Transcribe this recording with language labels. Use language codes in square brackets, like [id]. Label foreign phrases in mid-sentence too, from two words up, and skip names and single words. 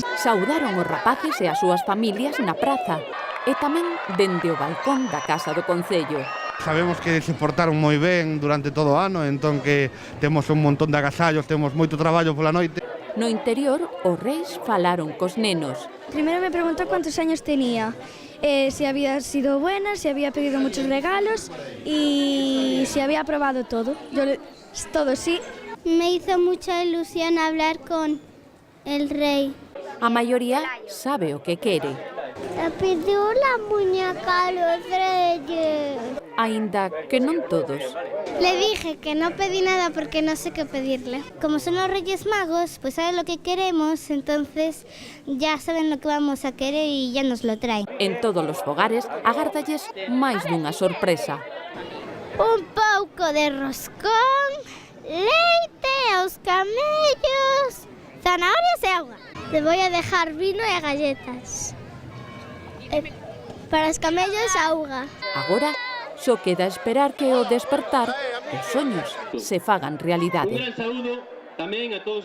[gl] Saudaron os rapaces e as súas familias na praza e tamén dende o balcón da Casa do Concello. Sabemos que se portaron moi ben durante todo o ano, entón que temos un montón de agasallos, temos moito traballo pola noite. No interior, os reis falaron cos nenos. [es] Primero me preguntó cuántos años tenía, si había sido buena, si había pedido muchos regalos y si había probado todo. Todo sí. Me hizo mucha ilusión hablar con el rey. [gl] A maioría sabe o que quere. [es] Le pidió la muñeca a los reyes. [gl] Aínda que non todos. [es] Le dije que no pedí nada porque no sé qué pedirle. Como son los Reyes Magos, pues saben lo que queremos, entonces ya saben lo que vamos a querer y ya nos lo traen. [gl] En todos os fogares agardalles máis dunha sorpresa. Un pouco de roscón, leite aos camellos, zanahorias e agua. [es] Le voy a dejar vino e galletas. [gl] Para os camellos, auga. Agora só queda esperar que ao despertar os soños se fagan realidade. Un gran saúdo tamén a todos